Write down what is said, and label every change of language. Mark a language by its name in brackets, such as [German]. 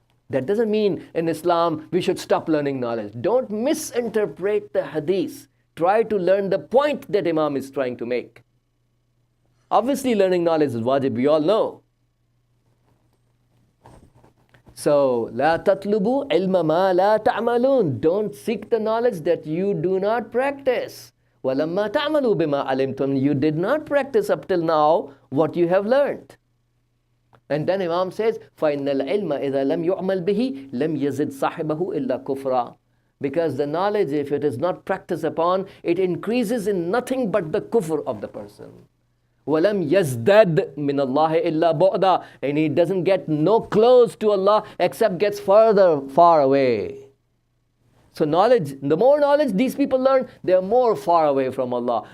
[English] That doesn't mean in Islam we should stop learning knowledge. Don't misinterpret the hadith. Try to learn the point that Imam is trying to make. Obviously, learning knowledge is wajib, we all know. [Arabic] So, لا تطلبوا علم ما لا تعملون. [English] Don't seek the knowledge that you do not practice. [Arabic] وَلَمَّا تَعْمَلُوا بِمَا عَلِمْتُمْ. [English] You did not practice up till now what you have learned. And then Imam says, [Arabic] فَإِنَّ الْعِلْمَ إِذَا لَمْ يُعْمَلْ بِهِ لَمْ يَزِدْ صَاحِبَهُ إِلَّا كُفْرًا. [English] Because the knowledge, if it is not practiced upon, it increases in nothing but the kufr of the person. [Arabic] وَلَمْ يَزْدَدْ مِنَ اللَّهِ إِلَّا بُعْدًا. [English] And he doesn't get no close to Allah except gets far away. So knowledge, the more knowledge these people learn, they are more far away from Allah.